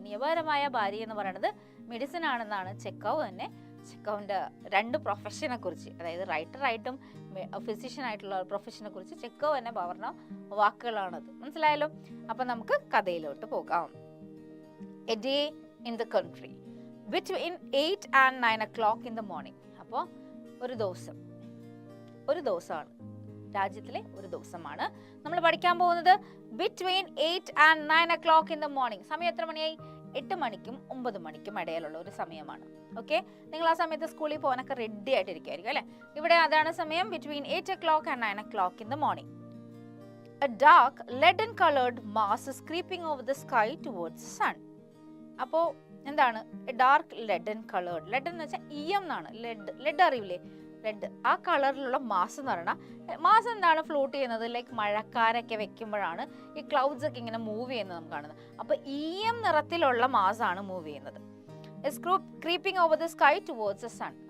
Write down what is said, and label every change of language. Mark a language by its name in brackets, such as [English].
[Malayalam] നിയമപരമായ ഭാര്യ എന്ന് പറയുന്നത് മെഡിസിൻ ആണെന്നാണ് ചെക്കോവ് തന്നെ ചെക്കോവിൻ്റെ 2 പ്രൊഫഷനെ കുറിച്ച്, അതായത് റൈറ്ററായിട്ടും ഫിസിഷ്യൻ ആയിട്ടുള്ള പ്രൊഫഷനെ കുറിച്ച് ചെക്കോവ് തന്നെ പറഞ്ഞ വാക്കുകളാണത്. മനസ്സിലായല്ലോ? അപ്പം നമുക്ക് കഥയിലോട്ട് പോകാം. [English] A day in the country between 8 and 9 o'clock in the morning. [Malayalam] അപ്പോൾ ഒരു ദിവസമാണ്, രാജ്യത്തിലെ ഒരു ദിവസമാണ് നമ്മൾ പഠിക്കാൻ പോകുന്നത്. [English] Between 8 and 9 o'clock in the morning. [Malayalam] സമയം എത്ര മണിയായി? 8 മണിക്കും 9 മണിക്കും ഇടയിലുള്ള ഒരു സമയമാണ്. ഓക്കെ, നിങ്ങൾ ആ സമയത്ത് സ്കൂളിൽ പോകാനൊക്കെ റെഡി ആയിട്ടിരിക്കുമായിരിക്കും അല്ലേ? ഇവിടെ അതാണ് സമയം. [English] Between 8 o'clock and 9 o'clock in the morning. A dark leaden colored mass is creeping over the sky towards the sun. [Malayalam] അപ്പോൾ എന്താണ്? [English] Dark leaden coloured. [Malayalam] ലെഡൻ എന്ന് വെച്ചാൽ EM എന്നാണ്. ലെഡ് അറിയില്ലേ? ലെഡ്. ആ കളറിലുള്ള മാസ് എന്ന് പറഞ്ഞാൽ മാസ് എന്താണ്? ഫ്ലോട്ട് ചെയ്യുന്നത്. ലൈക്ക് മഴക്കാരൊക്കെ വെക്കുമ്പോഴാണ് ഈ ക്ലൗഡ്സ് ഒക്കെ ഇങ്ങനെ മൂവ് ചെയ്യുന്നത് നമുക്ക് കാണുന്നത്. അപ്പോൾ EM നിറത്തിലുള്ള മാസാണ് മൂവ് ചെയ്യുന്നത്. [English] Creeping over the sky towards the sun.